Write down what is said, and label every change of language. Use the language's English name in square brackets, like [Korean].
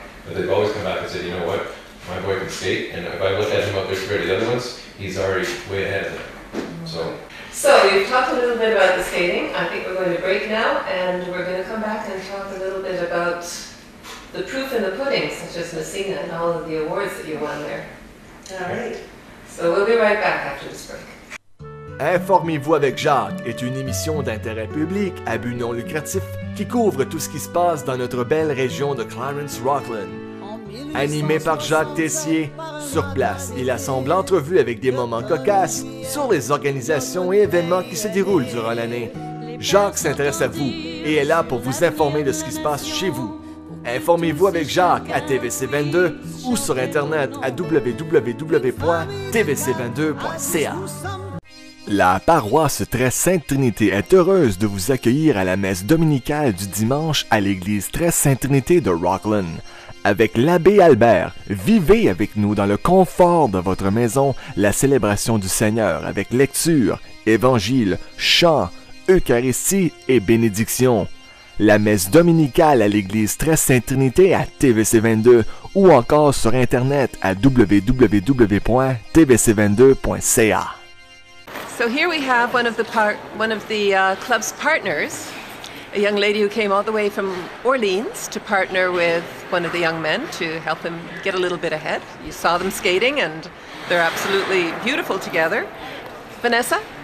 [English] But they've always come back and said, you know what, my boy can skate, and if I look at him out there compared to the other ones, he's already way ahead of them. So we've talked a little bit about the skating. I think we're going to break now, and we're going to come back and talk a little bit about the proof in the pudding, such as Messina and all of the awards that you won there. All right. So we'll be right back after this break. [French] Informez-vous avec Jacques est une émission d'intérêt public à but non lucratif qui couvre tout ce qui se passe dans notre belle région de Clarence-Rockland. Animé par Jacques Tessier, sur place, il assemble entrevues avec des moments cocasses sur les organisations et événements qui se déroulent durant l'année. Jacques s'intéresse à vous et est là pour vous informer de ce qui se passe chez vous. Informez-vous avec Jacques à TVC22 ou sur Internet à www.tvc22.ca. La paroisse Très Sainte Trinité est heureuse de vous accueillir à la messe dominicale du dimanche à l'église Très Sainte Trinité de Rockland. Avec l'abbé Albert, vivez avec nous dans le confort de votre maison la célébration du Seigneur avec lecture, évangile, chant, Eucharistie et bénédiction. La messe dominicale à l'église Très Sainte Trinité à TVC22 ou encore sur Internet à www.tvc22.ca. [English] So here we have one of the club's partners, a young lady who came all the way from Orleans to partner with one of the young men to help him get a little bit ahead. You saw them skating and they're absolutely beautiful together. Vanessa?